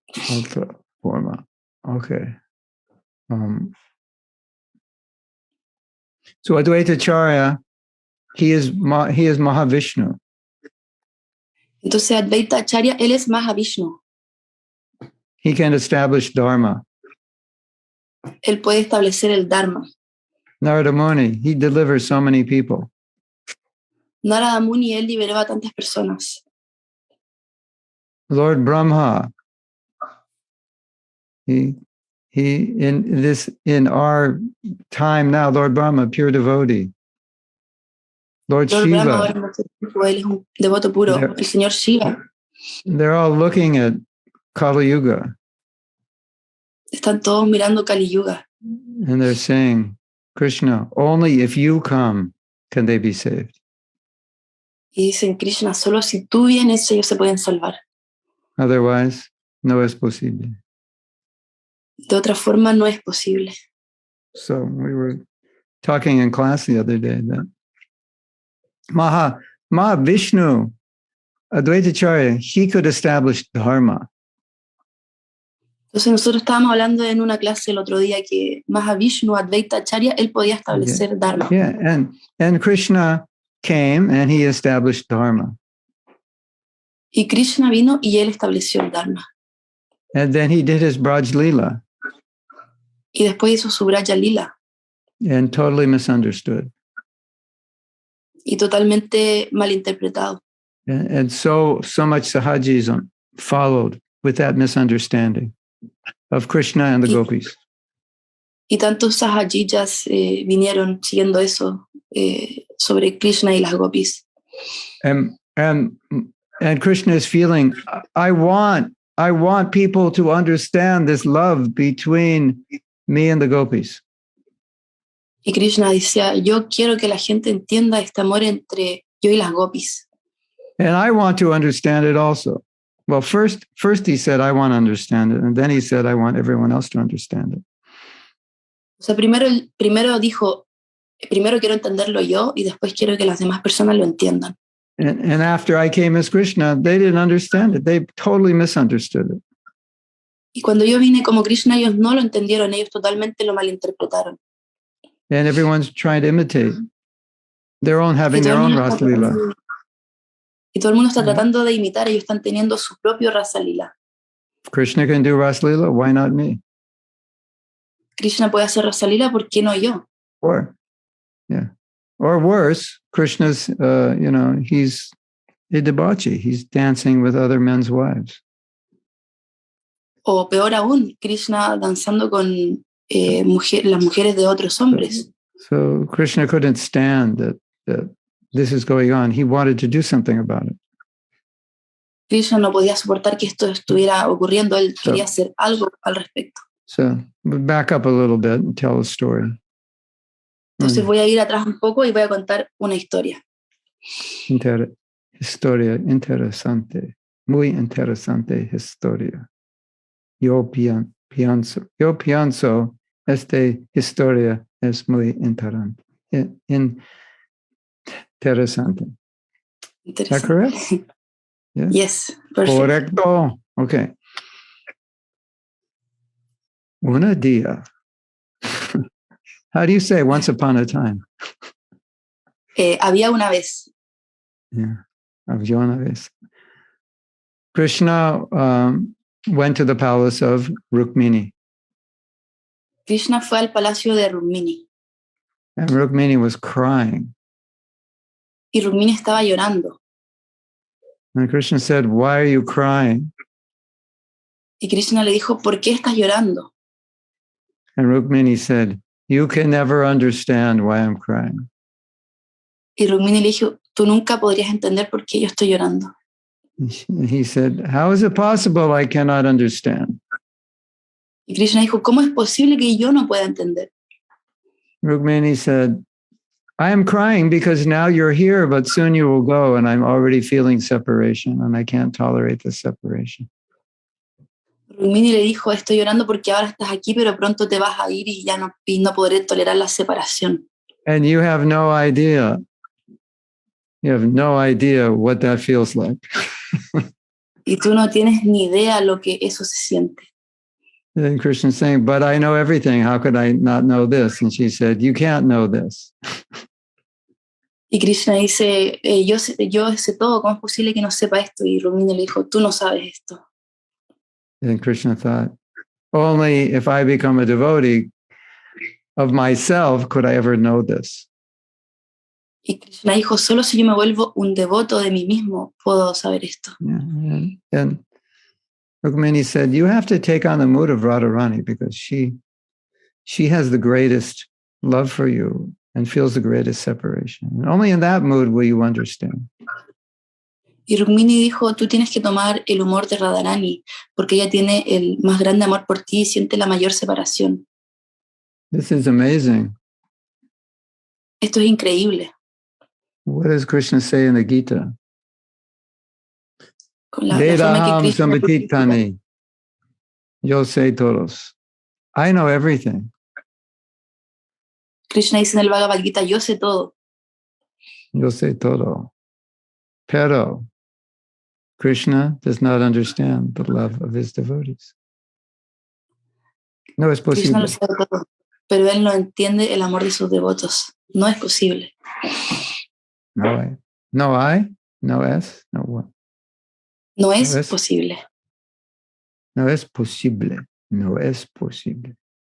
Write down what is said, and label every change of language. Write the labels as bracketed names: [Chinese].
[Spanish] Otra forma. Okay. [English] So Advaita Acharya, he is Mahavishnu. [Spanish] Entonces Advaita Acharya, él es Mahavishnu. [English] He can establish Dharma. [Spanish] Él puede establecer el Dharma. [English] Narada Muni, he delivers so many people. [Spanish] Narada Muni, él liberó a tantas personas. [English] Lord Brahma, he in our time now, Lord Brahma, pure devotee. Lord Shiva, [Spanish] Brahma, él es un devoto puro. El Señor Shiva. [English] They're all looking at Kali Yuga. [Spanish] Están todos mirando Kali Yuga. [English] And they're saying, Krishna, only if you come can they be saved. [Spanish] Y dicen, Krishna, solo si tú vienes ellos se pueden salvar. Otherwise, no es posible. De otra forma no es posible. [English] So we were talking in class the other day that Mahavishnu, Advaita Acharya, he could establish Dharma. [Spanish] Entonces nosotros estábamos hablando en una clase el otro día que Mahavishnu, Advaita Acharya, él podía establecer Dharma. [English] Yeah, and Krishna came and he established Dharma. [Spanish] Y Krishna vino y él estableció el Dharma. [English] And then he did his Braj Lila. [Spanish] Y después hizo su Braja Lila. [English] And totally misunderstood. [Spanish] Y totalmente malinterpretado. [English] And so much Sahajism followed with that misunderstanding of Krishna and the gopis. [Spanish] Y tantos sahajiyas vinieron siguiendo eso sobre Krishna y las gopis. [English] And Krishna is feeling, I want people to understand this love between me and the gopis. [Spanish] Y Krishna decía, yo quiero que la gente entienda este amor entre yo y las gopis. [English] And I want to understand it also. Well, first he said, I want to understand it. And then he said, I want everyone else to understand it. [Spanish] O sea, primero dijo, primero quiero entenderlo yo y después quiero que las demás personas lo entiendan. [English] And after I came as Krishna, they didn't understand it. They totally misunderstood it. [Spanish] Y cuando yo vine como Krishna, ellos no lo entendieron, ellos totalmente lo malinterpretaron. [English] And everyone's trying to imitate. They're all having their own Rasa Lila. [Spanish] Y todo el mundo está tratando de imitar, ellos están teniendo su propio Rasa Lila. [English] If Krishna can do Rasa Lila, why not me? [Spanish] Krishna puede hacer Rasa Lila, ¿por qué no yo? [English] Or worse, Krishna's, he's a debauchee. He's dancing with other men's wives. [Spanish] O peor aún, Krishna danzando con las mujeres de otros hombres. [English] So Krishna couldn't stand that this is going on. He wanted to do something about it. [Spanish] Krishna no podía soportar que esto estuviera ocurriendo, él quería hacer algo al respecto. [English] So back up a little bit and tell a story. [Spanish] Entonces voy a ir atrás un poco y voy a contar una historia. Historia interesante, muy interesante historia. Yo pienso, esta historia es muy interesante. [English] Interesante. Is that correct? Yeah? Yes, perfect. [Spanish] Correcto. Okay. Una día. [English] How do you say once upon a time? [Spanish] Había una vez. Yeah, había una vez. [English] Krishna went to the palace of Rukmini. [Spanish] Krishna fue al palacio de Rukmini. [English] And Rukmini was crying. [Spanish] Y Rukmini estaba llorando. [English] And Krishna said, "Why are you crying?" [Spanish] Y Krishna le dijo, ¿por qué estás llorando? [English] And Rukmini said, "You can never understand why I'm crying." [Spanish] Y Rukmini le dijo, tú nunca podrías entender por qué yo estoy llorando. [English] He said, "How is it possible I cannot understand?" [Spanish] Y Krishna dijo, ¿cómo es posible que yo no pueda entender? [English] Rukmini said, "I am crying because now you're here, but soon you will go, and I'm already feeling separation, and I can't tolerate the separation." [Spanish] Rukmini le dijo, estoy llorando porque ahora estás aquí, pero pronto te vas a ir y ya no podré tolerar la separación. [English] And you have no idea. You have no idea what that feels like. [Spanish] Y tú no tienes ni idea lo que eso se siente. [English] And Krishna's saying, "But I know everything. How could I not know this?" And she said, "You can't know this." [Spanish] Y Krishna dice, yo sé todo, ¿cómo es posible que no sepa esto? Y Rukmini le dijo, tú no sabes esto. [English] And Krishna thought, only if I become a devotee of myself could I ever know this. [Spanish] Y Krishna dijo, solo si yo me vuelvo un devoto de mí mismo, puedo saber esto. [English] Yeah, and Rukmini said, "You have to take on the mood of Radharani because she has the greatest love for you and feels the greatest separation. And only in that mood will you understand." [Spanish] Y Rukmini dijo, tú tienes que tomar el humor de Radharani, porque ella tiene el más grande amor por ti y siente la mayor separación. [English] This is amazing. [Spanish] Esto es increíble. [English] What does Krishna say in the Gita? [Spanish] Con la forma que [Sanskrit] Vedaham Krishna... [Spanish] sambhititani. Yo sé todos. [English] I know everything. [Spanish] Krishna dice en el Bhagavad Gita, yo sé todo. Yo sé todo. [English] Pero Krishna does not understand the love of his devotees. [Spanish] No es posible. Krishna lo sabe todo, pero él no entiende el amor de sus devotos. No es posible. No hay. No hay. No es. No what. No es posible. No es posible. No es posible.